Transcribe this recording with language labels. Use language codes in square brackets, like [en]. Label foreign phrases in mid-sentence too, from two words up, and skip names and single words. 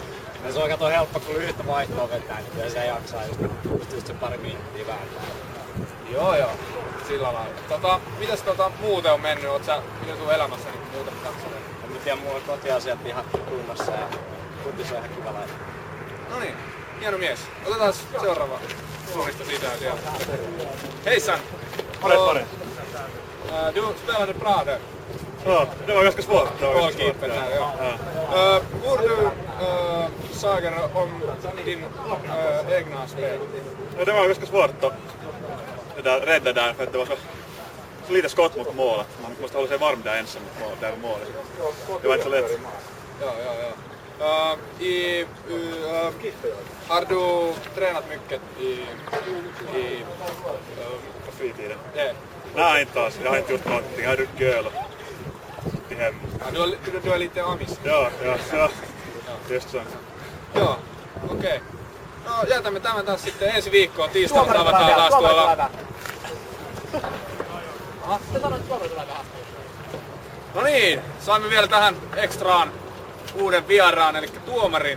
[fi] No se on kato helppo, kun yhtä vaihtoa vetää, niin kyllä se jaksaa just se pari minuuttia vääntää. Joo, sillä lailla. Mites muuten on mennyt? Miten sun elämässä niin muuten katsotaan? En mä tiedä, mulla on kotiasiat ihan kunnossa ja kutis on ihan kiva laita. No niin, hieno mies. Otetaan seuraava suunnista sisään sieltä. [sv] Hejsan! Pare. Du spelade bra där. Ja, det var ganska svårt. Goalkeepern här, ja. Hur du säger om din egna spel? Ja, det var ganska svårt att rädda där för att det var så lite skott mot målet. Man måste hålla sig varm där ensam där vid målet. Det var inte så lätt. Ja. Har du tränat mycket På fritiden. det? Nej, inte alls. Jag har inte gjort någonting. Jag har druckit öl och suttit hemma. Ja, du är lite amis? Ja. Just så. [fi] Joo, okei. No jätämme tämän taas sitten ensi viikkoon. Tiistaina tavataan taas tuolla. No niin, saimme vielä tähän ekstraan uuden vieraan, eli tuomarin.